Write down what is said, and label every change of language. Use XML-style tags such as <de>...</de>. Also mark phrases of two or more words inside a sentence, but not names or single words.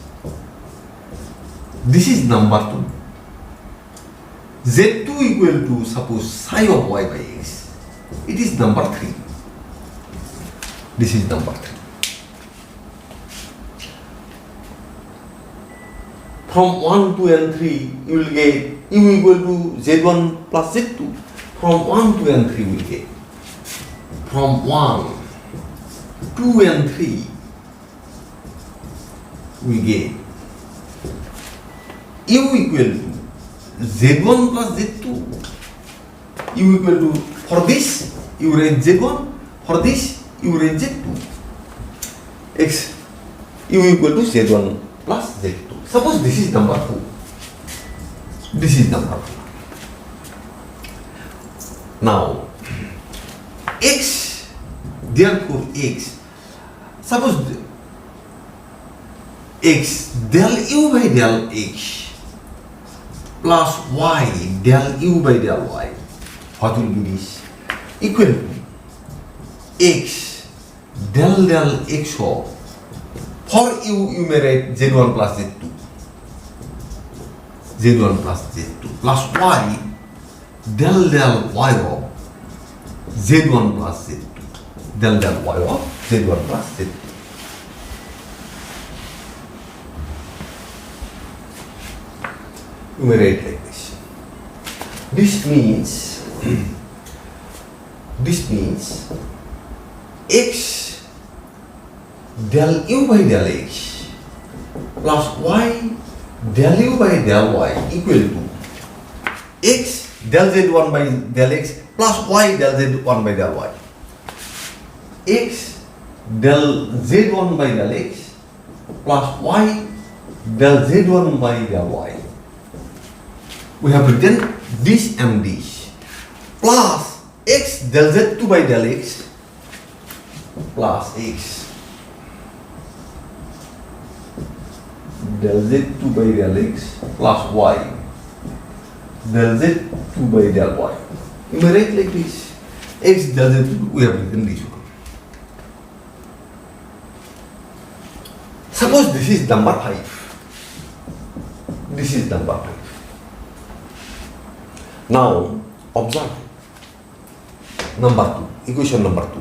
<en>This is number 2. z2 equal to suppose psi of y by x. It is number 3. This is number 3. From 1, 2 and 3 you will get u equal to z1 plus z2. From 1, 2 and 3 we will get. From 1, 2 and 3 we get u equal to z1 plus z2. U equal to, for this you write z1, for this you write z2. X u equal to z1 plus z2. Suppose this is number 2. This is number 2. Now x, therefore x, suppose x del u by del x plus y del u by del y, what will be this? Equal to x del x of, for you may write z1 plus z2, z1 plus z2 plus y del y of z1 plus z2, del y of z1 plus z2. You may write like this. This means x del u by del x plus y del u by del y equal to x del z1 by del x plus y del z1 by del y. X del z1 by del x plus y del z1 by del y. We have written this and this plus x del z2 by del x plus x del z2 by del x plus y del z2 by del y. You may write like this. X del z2, we have written this one. Suppose this is number 5. This is number 5. Now observe number 2, equation number 2.</en>